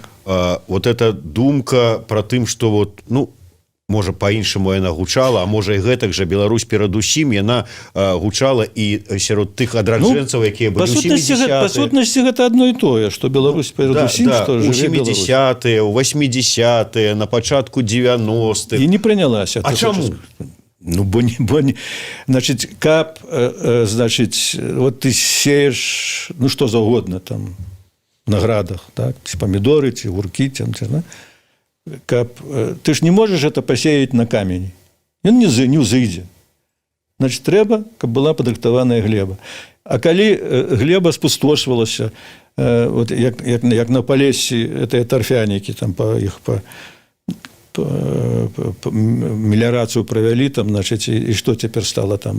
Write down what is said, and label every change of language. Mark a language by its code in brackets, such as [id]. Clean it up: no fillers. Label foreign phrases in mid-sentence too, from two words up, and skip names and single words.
[ru] Вот эта [be] думка про тым, што вот, ну, можа по-іншаму яна гучала, а можа і гэтак жа Беларусь перадусім яна гучала і сярод тых адраджэнцаў, якія былі ў 70-е. Па сутнасці гэта адно і тое, што Беларусь перадусім, што жыве Беларусь. У 70-е, у 80-е, на пачатку 90-х. І не прынялася. А чаму? Ну, бо не, значит, каб, [ru] значит, вот ты сеешь, [be] ну, что заўгодна там, на градах, так, ці памідоры, ці гуркі, каб, ты ж [ru] не можешь это посеять на камень, [be] ён не ўзыдзе. Значит, трэба, каб была падрыхтаваная глеба. А калі глеба спустошвалася, вот, як на Палессі, это торфянікі, там, меліярацыю правялі там, значыць, і што цяпер стала там?